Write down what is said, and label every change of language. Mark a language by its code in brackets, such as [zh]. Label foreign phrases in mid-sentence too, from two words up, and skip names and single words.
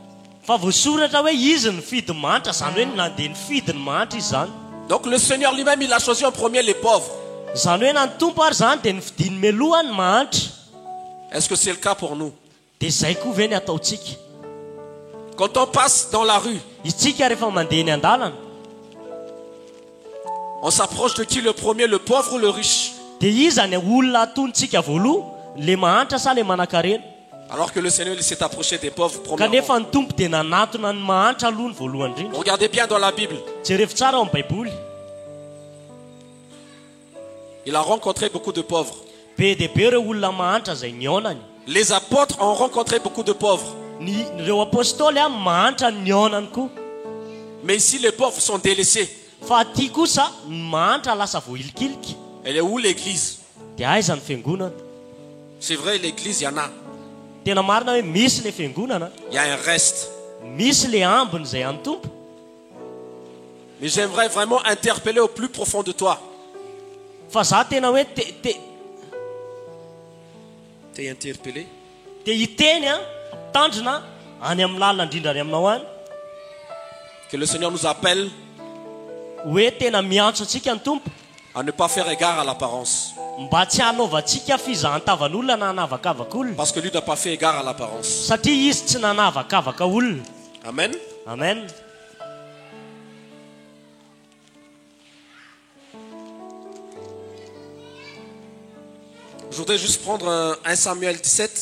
[fr] Donc le Seigneur lui-même, il a choisi en premier les pauvres. Est-ce que c'est le cas pour nous? Quand on passe dans la rue, [mg] Isika rehefa mandeha eny an-dalana [fr] on s'approche de qui le premier, le pauvre ou le riche? [mg] dia izany olona atontsika voaloha le mahantra sa le manan-karena [fr] Alors que le Seigneur il s'est approché des pauvres [mg] kanefa [fr] premièrement. [mg] ny tompo dia nanatona ny mahantra aloha ny voalohany indrindra. [fr] Regardez bien dans la Bible. [mg] Jerefo tsara ao amin'ny baiboly [fr] Il a rencontré beaucoup de pauvres. [mg] be dia be ireo olona mahantra izay niaonany. [fr] Les apôtres ont rencontré beaucoup de pauvres. [mg] Ireo apôstôly a mahantra ny niaonany koa. [fr] Mais ici, les pauvres sont délaissés. [mg] Fa aty kosa ny mahantra lasa voilikiliky. [fr] Elle est où l'église? [mg] Dia aiza ny fiangonana? [fr] C'est vrai, l'église, il y en a. [mg] Tena marina hoe misy le fiangonana, [fr] Il y a un reste. [mg] misy le ambiny izay an'ny tompo. [fr] Mais j'aimerais vraiment interpeller au plus profond de toi. [mg] Fa za tena hoe [fr] T'es interpellé? [mg] dia hiteny a tandrina any amin'ny lalina indrindra any aminao any [fr] Que le Seigneur nous appelle [mg] hoe tena miantso antsika ny tompo [fr] à ne pas faire égard à l'apparence. [mg] mba tsy hanaovantsika fizahantavan'olona na hanavakavaka olona, [fr] Parce que lui n'a pas fait égard à l'apparence. [mg] satria izy tsy nanavakavaka olona. [fr] Amen. Amen. Je voudrais juste prendre 1 Samuel 17.